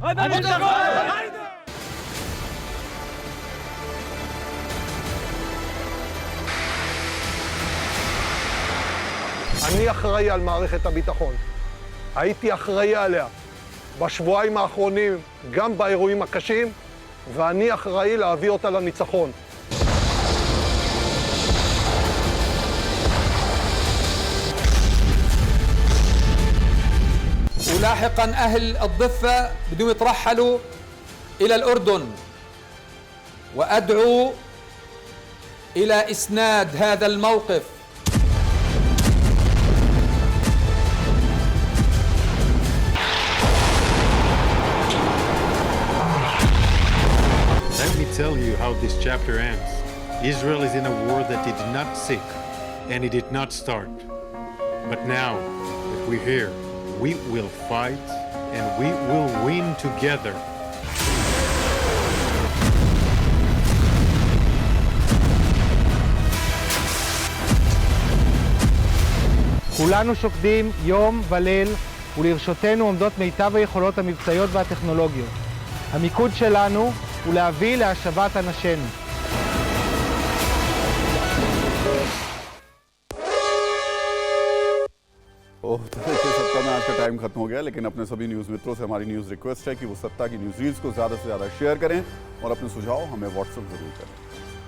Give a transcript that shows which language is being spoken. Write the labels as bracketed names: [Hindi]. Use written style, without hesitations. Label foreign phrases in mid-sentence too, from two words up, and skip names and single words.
[Hebrew] אני אחראי על מערכת הביטחון. הייתי אחראי עליה בשבועיים האחרונים, גם באירועים הקשים, ואני אחראי להביא אותה לניצחון. [Arabic] ولاحقا أهل الضفة بدهم يترحلوا إلى الأردن، وأدعو إلى إسناد هذا الموقف. [English] Let me tell you how this chapter ends. Israel is in a war that it did not seek and it did not start. But now that we're here, we will fight and we will win together. [Hebrew] כולנו שוקדים יום וליל, ולרשותנו עומדות מיטב היכולות המבצעיות והטכנולוגיות. המיקוד שלנו הוא להביא להשבת אנשינו. [Hindi] सत्ता में आज का टाइम खत्म हो गया, लेकिन अपने सभी न्यूज़ मित्रों से हमारी [English] news request [Hindi] है कि वो सत्ता की [English] news reels [Hindi] को ज़्यादा से ज़्यादा शेयर करें और अपने सुझाव हमें व्हाट्सएप जरूर करें।